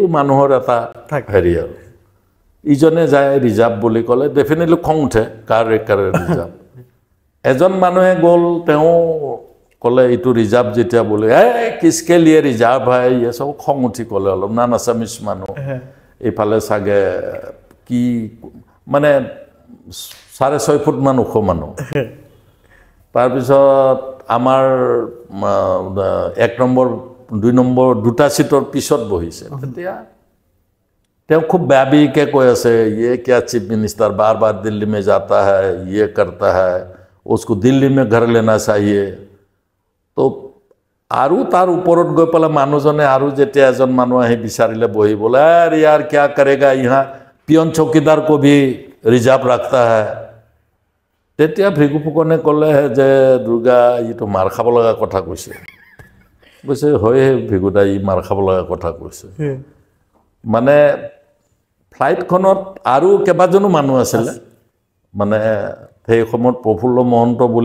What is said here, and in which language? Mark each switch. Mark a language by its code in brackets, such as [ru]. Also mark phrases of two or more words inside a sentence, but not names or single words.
[as] মানুহৰ এটা হেৰি আৰু ইজনে যায় ৰিজাৰ্ভ বুলি ক'লে ডেফিনেটলি খং উঠে কাৰ ৰিজাৰ্ভ এজন মানুহে গ'ল তেওঁ ক'লে এইটো ৰিজাৰ্ভ যেতিয়া বোলে [hi] किसके लिए [as] ৰিজাৰ্ভ হয় [hi] ये सब [as] খং উঠি ক'লে অলপ [en] non Assamese [as] মানুহ এইফালে চাগে কি মানে 6.5 ফুটমান ওখ মানুহ তাৰপিছত আমাৰ 1 নম্বৰ 2 নম্বৰ দুটা ছিটৰ পিছত বহিছে তেতিয়া তেওঁ খুব বেয়া বেয়িকে কৈ আছে [hi] ये क्या चीफ मिनिस्टर बार बार दिल्ली में जाता है ये करता है उसको दिल्ली में घर लेना चाहिए [as] तो আৰু তাৰ ওপৰত গৈ পেলাই মানুহজনে আৰু যেতিয়া এজন মানুহ আহি বিচাৰিলে বহিবলৈ আৰে [hi] यार क्या करेगा यहाँ पियन चौकीदार को भी रिजर्व रखता है [as] তেতিয়া ভৃগু ফুকনে ক'লে যে দুৰ্গা ইটো মাৰ খাব লগা কথা কৈছে কৈছে হয় ভৃগুদা ই মাৰ খাব লগা কথা কৈছে মানে ফ্লাইটখনত আৰু কেইবাজনো মানুহ আছিলে মানে সেই সময়ত প্ৰফুল্ল মহন্ত বুলি